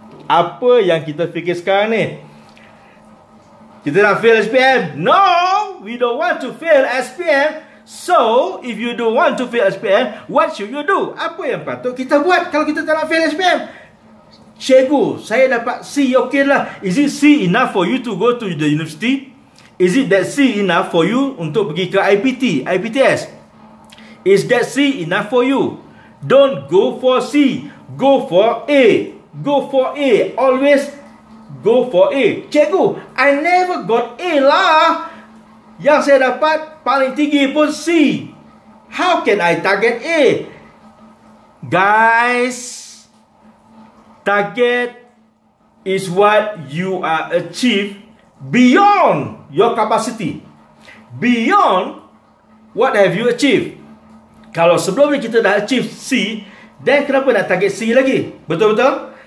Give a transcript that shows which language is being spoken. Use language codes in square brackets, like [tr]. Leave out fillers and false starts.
[ms] Apa yang kita fikir sekarang ni? Kita nak fail SPM? [en] No, we don't want to fail SPM. So, if you don't want to fail SPM, what should you do? [ms] Apa yang patut kita buat kalau kita tak nak fail SPM? Cikgu, saya dapat C, okey lah. [en] Is it C enough for you to go to the university? Is it that C enough for you [ms] untuk pergi ke IPTS? [en] Is that C enough for you? Don't go for C, go for A. Go for A, always go for A. [ms] Cikgu, [en] I never got A lah. [ms] Yang saya dapat paling tinggi pun C. [en] How can I target A? Guys, target is what you are achieve beyond your capacity. Beyond what have you achieved. [ms] Kalau sebelum ni kita dah achieve C, [en] then [ms] kenapa nak target C lagi? Betul-betul?